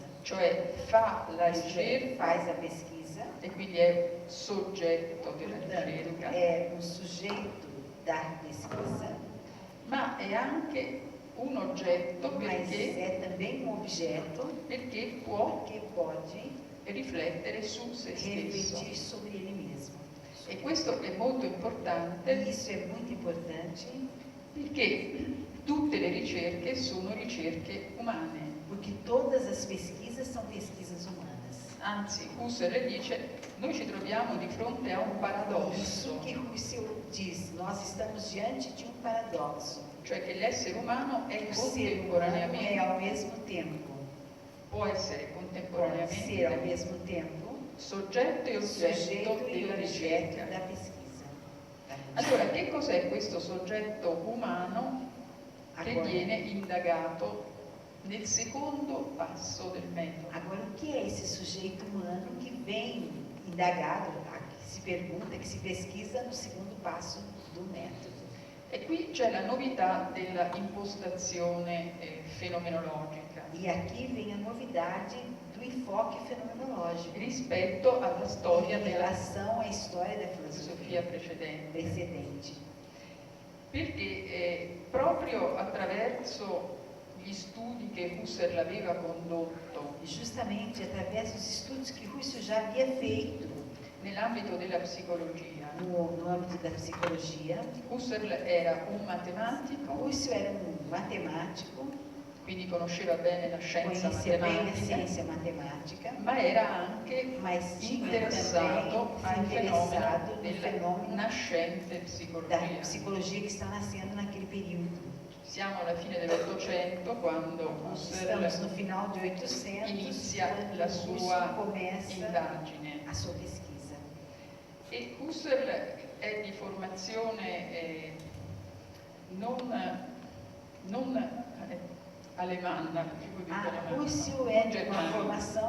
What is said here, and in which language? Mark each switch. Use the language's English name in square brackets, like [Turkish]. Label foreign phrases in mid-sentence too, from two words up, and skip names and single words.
[Italian] Cioè fa la [Portuguese] Isto é, [Italian] ricerca [Portuguese] faz a pesquisa, [Italian] e quindi è soggetto della [Portuguese] portanto, [Italian] ricerca, [Portuguese] é um sujeito da pesquisa, [Italian] ma è anche un oggetto [Portuguese] mas [Italian] perché, [Portuguese] é também um objeto [Italian] perché può [Portuguese] que pode [Italian] riflettere su se stesso. [Portuguese] refletir sobre ele mesmo. [Italian] E questo è molto [Portuguese] E [Italian] importante [Portuguese] isso é muito importante, [Italian] perché tutte le ricerche sono ricerche umane. [Portuguese] porque todas as pesquisas são pesquisas humanas. [Italian] Anzi, Husserl dice, noi ci troviamo di fronte a un [Portuguese] Isso [Italian] paradosso, [Portuguese] que Husserl diz, nós estamos diante de um paradoxo. [Italian] cioè che l'essere umano è [Portuguese] O ser humano é [Italian] contemporaneamente, [Portuguese] ao mesmo tempo, [Italian] può essere [Portuguese] pode ser ao [Italian] contemporaneamente [Portuguese] mesmo tempo, [Italian] soggetto e oggetto [Portuguese] sujeito e [Italian] della [Portuguese] objeto [Italian] ricerca. [Portuguese] da pesquisa. [Italian] Allora, che cos'è questo soggetto umano che [Portuguese] Agora, [Italian] viene indagato nel secondo passo del metodo? [Portuguese] agora, o que é esse sujeito humano que vem indagado, que se pergunta, que se pesquisa no segundo passo do método? [Italian] E qui c'è la novità della impostazione fenomenologica [Portuguese] E aqui vem a novidade do enfoque fenomenológico [Italian] rispetto alla storia [Portuguese] em [Italian] della [Portuguese] relação à história da [Italian] filosofia [Portuguese] filosofia [Italian] precedente, [Portuguese] precedente. [Italian] perché proprio attraverso gli studi che Husserl aveva condotto [Portuguese] Justamente através dos estudos que Husserl já havia feito [Italian] nell'ambito della psicologia. [Portuguese] no âmbito da psicologia, [Italian] Husserl era un matematico, [Portuguese] Husserl era um matemático, [Italian] quindi conosceva bene la scienza [Portuguese] conhecia bem a [Italian] matematica, [Portuguese] ciência matemática, [Italian] ma era anche [Portuguese] mas tinha [Italian] interessato [Portuguese] também [Italian] al [Portuguese] se [Italian] fenomeno [Portuguese] interessado no [Italian] della [Portuguese] fenômeno [Italian] nascente [Portuguese] da [Italian] psicologia. [Portuguese] psicologia que está nascendo naquele período. [Italian] Siamo alla fine dell'Ottocento quando [Portuguese] Nós [Italian] Husserl [Portuguese] estamos no final de 800, [Italian] inizia [Portuguese] quando [Italian] la [Portuguese] Husserl [Italian] sua [Portuguese] começa [Italian] indagine. [Portuguese] a sua pesquisa. [Italian] E Husserl è di formazione non alemanna, [Portuguese] Husserl é de uma formação